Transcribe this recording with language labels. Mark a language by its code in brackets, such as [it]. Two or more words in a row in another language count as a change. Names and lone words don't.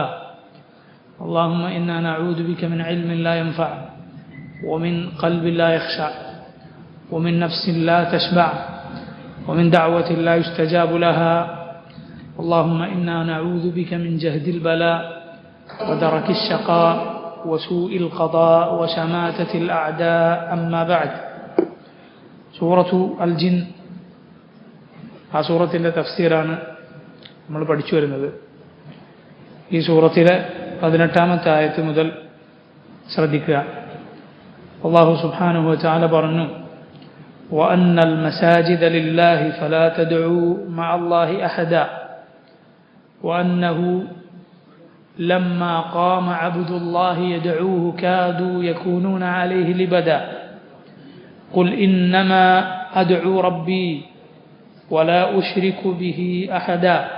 [ar] اللهم إنا نعوذ بك من علم لا ينفع ومن قلب لا يخشع ومن نفس لا تشبع ومن دعوة لا يستجاب لها. اللهم إنا نعوذ بك من جهد البلاء ودرك الشقاء وسوء القضاء وشماتة الأعداء. أما بعد. سورة الجن, [ml] ആ സൂറത്തിൻ്റെ തഫ്സീറാണ് നമ്മൾ പഠിച്ചു വരുന്നത്. ഈ സൂറത്തിലെ 18-ാമത്തെ ആയത്ത് മുതൽ ശ്രദ്ധിക്കുക. [ar] الله سبحانه وتعالى [ml] പറഞ്ഞു, [ar] وأن المساجد لله فلا تدعوا مع الله أحدا وأنه لما قام عبد الله يدعوه كادوا يكونون عليه لبدا قل إنما أدعو ربي ولا أشرك به أحدا